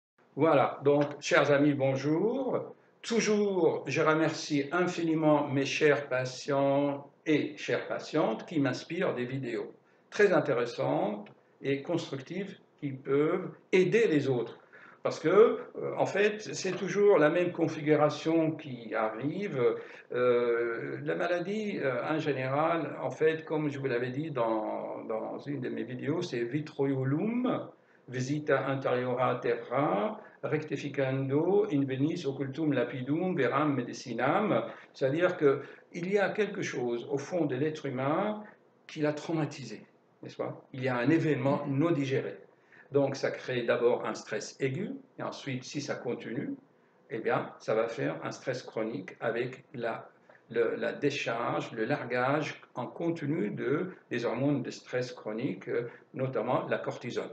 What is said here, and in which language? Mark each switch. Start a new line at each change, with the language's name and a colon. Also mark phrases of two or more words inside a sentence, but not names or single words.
French: Voilà, donc, chers amis, bonjour. Toujours, je remercie infiniment mes chers patients et chères patientes qui m'inspirent des vidéos très intéressantes et constructives qui peuvent aider les autres. Parce que, en fait, c'est toujours la même configuration qui arrive. La maladie, en général, en fait, comme je vous l'avais dit dans une de mes vidéos, c'est
Latin: vitroiulum, visita anteriora terra, rectificando in venis occultum lapidum veram medicinam,
French: c'est-à-dire qu'il y a quelque chose au fond de l'être humain qui l'a traumatisé, n'est-ce pas? Il y a un événement non digéré. Donc ça crée d'abord un stress aigu, et ensuite, si ça continue, eh bien, ça va faire un stress chronique avec la décharge, le largage en continu des hormones de stress chronique, notamment la cortisone.